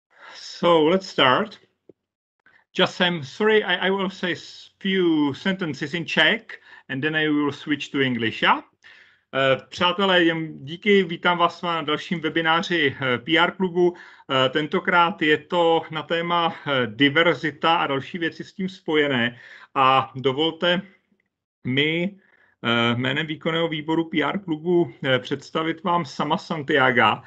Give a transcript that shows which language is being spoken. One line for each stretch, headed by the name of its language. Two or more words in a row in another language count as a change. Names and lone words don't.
English: So let's start. Just sorry, I will say a few sentences in Czech and then I will switch to English, yeah?
Czech: Přátelé, díky, vítám vás na dalším webináři PR Klubu. Tentokrát je to na téma diverzita a další věci s tím spojené. A dovolte mi jménem výkonného výboru PR Klubu představit vám Sama Santiaga.